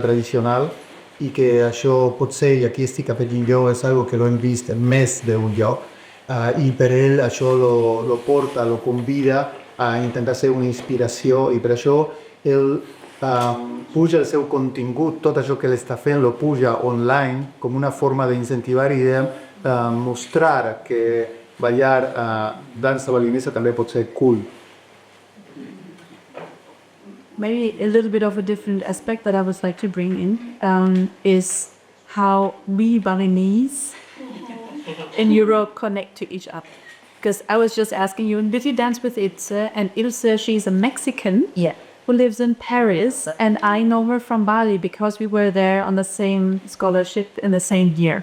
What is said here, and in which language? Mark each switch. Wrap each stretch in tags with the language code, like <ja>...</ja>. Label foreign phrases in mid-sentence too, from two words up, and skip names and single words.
<ca>tradicional i que això potser, i aquí estic afegint jo, és algo que l'hem vist en més d'un lloc, i per ell això lo porta, lo convida a intentar ser una inspiració, i per això ell puja el seu contingut, tot això que ell està fent lo puja online com una forma d'incentivar i de mostrar que ballar dansa balinesa també pot ser cool.</ca> <en>Maybe a little bit of a different aspect that I would like to bring in is how we Balinese in Europe connect to each other. Because I was just asking you, did you dance with Ilse? And Ilse, she's a Mexican who lives in Paris, and I know her from Bali because we were there on the same scholarship in the same year.</en>